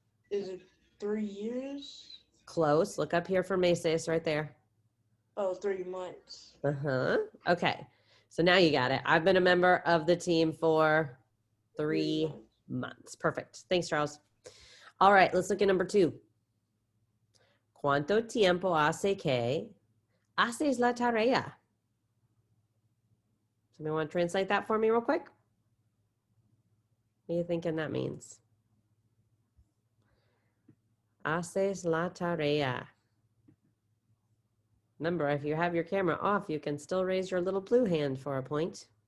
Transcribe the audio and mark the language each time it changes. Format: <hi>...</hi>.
<en>Is it 3 years? Close. Look up here for meses right there. Oh, 3 months. Okay. So now you got it. I've been a member of the team for 3 months. Perfect. Thanks, Charles. All right, let's look at number 2.</en> <es>¿Cuánto tiempo hace que haces la tarea?</es> <en>Somebody want to translate that for me real quick? What are you thinking that means?</en> <es>Haces la tarea.</es> <en>Remember, if you have your camera off, you can still raise your little blue hand for a point.</en>